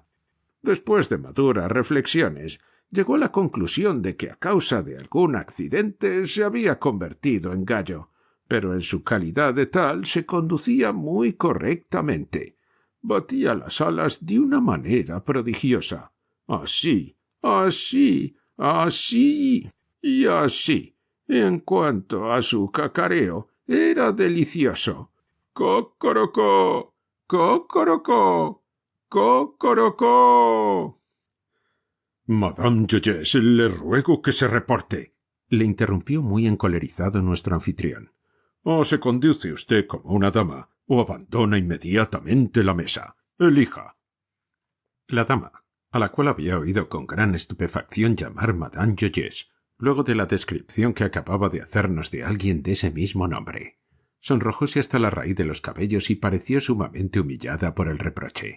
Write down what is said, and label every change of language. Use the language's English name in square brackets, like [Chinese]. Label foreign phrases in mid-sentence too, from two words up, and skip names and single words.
[Spanish] Después de maduras reflexiones, llegó a la conclusión de que a causa de algún accidente se había convertido en gallo, pero en su calidad de tal se conducía muy correctamente. Batía las alas de una manera prodigiosa. Así, así, así y así. En cuanto a su cacareo, era delicioso. ¡Cocorocó! ¡Cocorocó! ¡Cocorocó! Madame Joyeuse, le ruego que se reporte, le interrumpió muy encolerizado nuestro anfitrión. O se conduce usted como una dama, o abandona inmediatamente la mesa. Elija. La dama, a la cual había oído con gran estupefacción llamar Madame Joyeuse, luego de la descripción que acababa de hacernos de alguien de ese mismo nombre, sonrojóse hasta la raíz de los cabellos y pareció sumamente humillada por el reproche.